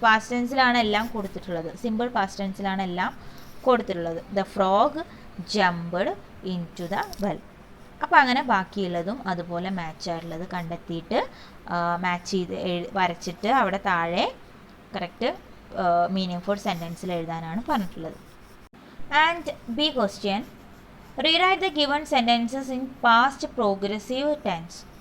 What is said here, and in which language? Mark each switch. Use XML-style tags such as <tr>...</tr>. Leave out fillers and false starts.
<ml>past tenseലാണ് എല്ലാം കൊടുത്തിട്ടുള്ളത്. Simple past ടെൻസിലാണ് എല്ലാം കൊടുത്തിട്ടുള്ളത്.</ml> <en>the frog jumped into the well.</en> <ml>അപ്പോൾ അങ്ങനെ ബാക്കിയുള്ളതും അതുപോലെ മാച്ച് ആയിട്ടുള്ളത് കണ്ടെത്തിയിട്ട് മാച്ച് ചെയ്ത് വരച്ചിട്ട് അവിടെ താഴെ കറക്റ്റ് മീനിങ് ഫുൾ സെൻറ്റൻസിൽ എഴുതാനാണ് പറഞ്ഞിട്ടുള്ളത്.</ml> <en>And B question, rewrite the given sentences in past progressive tense.</en>